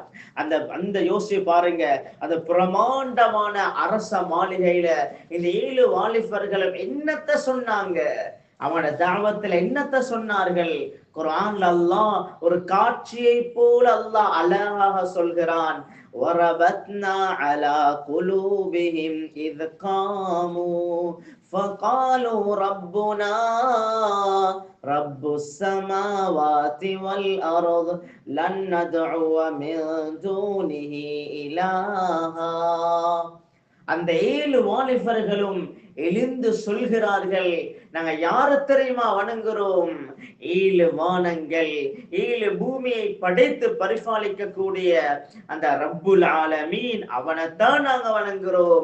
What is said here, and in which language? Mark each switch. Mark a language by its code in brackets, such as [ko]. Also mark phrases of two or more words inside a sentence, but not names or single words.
[ta] அந்த யோசிச்சு பாருங்க, அந்த பிரமாண்டமான அரச மாளிகையில இந்த 7 வாலிபர்களும் என்னத்த சொன்னாங்க? அவனோட தாவத்துல என்னத்த சொன்னார்கள்? குர்ஆன்ல அல்லாஹ் ஒரு காட்சியை போல அல்லாஹ் அழகாக சொல்கிறான். [ar] وَرَبَطْنَا عَلَى قُلُوبِهِمْ إِذْ قَامُوا فقالوا ربنا رب السماوات والأرض لن ندعو من دونه إلها. [ta] அந்த 7 வாலிபர்களும் எழுந்து சொல்கிறார்கள், நாங்க யார தெரியுமா வணங்குறோம்? 7 வானங்கள் 7 பூமியை படைத்து பரிபாலிக்க கூடிய அந்த [ar] رب العالمين, [ta] அவனைத்தான் நாங்க வணங்குறோம்.